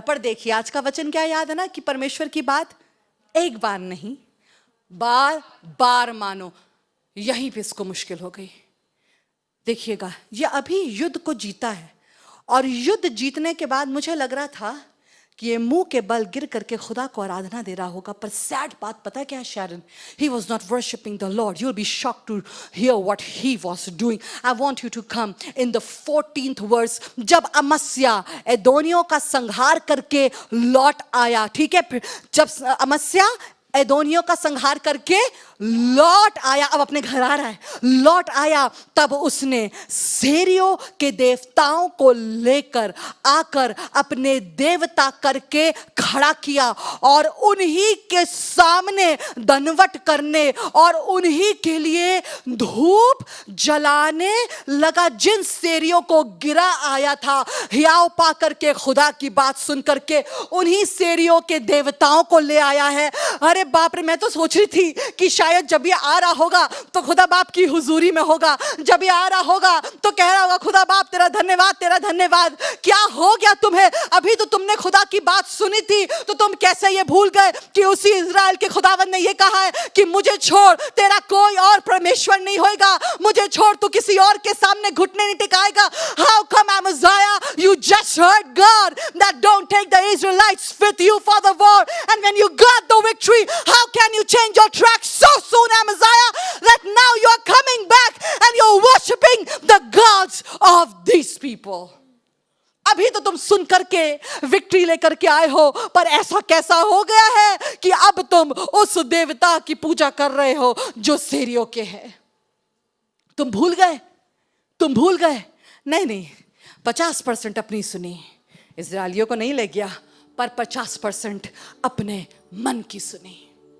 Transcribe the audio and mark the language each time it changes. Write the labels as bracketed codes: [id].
[hi] पर देखिए आज का वचन क्या याद है ना, कि परमेश्वर की बात एक बार नहीं, बार बार मानो. यहीं पे इसको मुश्किल हो गई. देखिएगा, ये अभी युद्ध को जीता है और युद्ध जीतने के बाद मुझे लग रहा था कि ये मुंह के बल गिर करके खुदा को आराधना दे रहा होगा. पर सैड बात पता है क्या है Sharon? [en] He was not worshiping the Lord. You'll be shocked to hear what he was doing. I want you to come in the 14th verse. [hi] जब अमस्या एदोनियों का संहार करके लौट आया, ठीक है, जब अमस्या एदोनियों का संहार करके लौट आया, अब अपने घर आ रहा है, लौट आया, तब उसने शेरियों के देवताओं को लेकर आकर अपने देवता करके खड़ा किया और उन्हीं के सामने दंडवत करने और उन्हीं के लिए धूप जलाने लगा. जिन शेरियों को गिरा आया था, हियाव पा करके खुदा की बात सुन करके उन्हीं शेरियों के देवताओं को ले आया है. अरे बाप रे, मैं तो सोच रही थी कि शायद जब ये आ रहा होगा तो खुदा बाप की हुजूरी में होगा, जब ये आ रहा होगा तो कह रहा होगा खुदा बाप तेरा धन्यवाद, तेरा धन्यवाद. क्या हो गया तुम्हें? अभी तो तुमने खुदा की बात सुनी थी, तो तुम कैसे ये भूल गए कि उसी इज़राइल के खुदावंद ने ये कहा है कि मुझे छोड़ तेरा कोई और परमेश्वर नहीं होगा, मुझे छोड़ तू किसी और के सामने घुटने नहीं टिकाएगा. [en] How come Amaziah, you just heard God that don't take the Israelites with you for the war, and when you got the victory, how can you change your track so soon, Amaziah, that now you are coming back and you're worshiping the gods of these people? [hi] अभी तो तुम सुन करके victory लेकर के आए हो, पर ऐसा कैसा हो गया है कि अब तुम उस देवता की पूजा कर रहे हो जो शेरियों के हैं. तुम भूल गए. नहीं, 50% अपनी सुनी, इज़राइलियों को नहीं ले गया, पर 50% अपने मन की सुनी.